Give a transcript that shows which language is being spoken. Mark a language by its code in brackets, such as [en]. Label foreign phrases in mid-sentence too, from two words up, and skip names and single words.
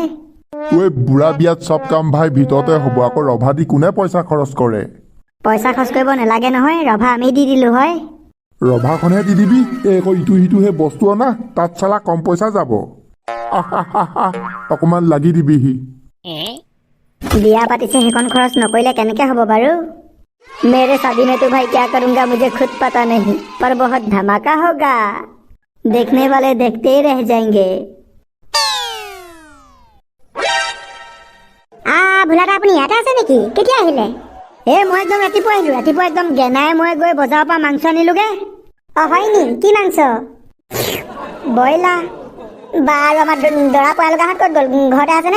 [as] বুঢ়া বিয়াত চব কাম ভাই ভিতৰতে হ'ব, আকৌ ৰভা দি কোনে পইচা খৰচ কৰে? পইচা খৰচ কৰিব নালাগে নহয়, ৰভা আমি দি দিলো হয়। ৰভাখনহে দি দিবি, এই আকৌ ইটো সিটোহে বস্তু অনা, তাত চালা কম পইচা যাব। অকমান লাগি দিবিহি। বিয়া পাতিছে সেইখন খৰচ নকৰিলে কেনেকে হ'ব বাৰু? [hi] मेरे शादी में तो भाई क्या करूंगा मुझे खुद पता नहीं, पर बहुत धमाका होगा, देखने वाले देखते ही रह जाएंगे। [as] ভোলাদা আপুনি ইয়াতে আছে নেকি? কেতিয়া আহিলে? মই একদম ৰাতিপুৱা আহিলো, ৰাতিপুৱা একদম গেনাই মই গৈ বজাৰৰ পৰা মাংস আনিলোগে। হয় নি? কি মাংস? ব্ৰইলাৰ। বাৰু আমাৰ দৰা পয়ালগাহঁত ক'ত গ'ল? ঘৰতে আছেনে?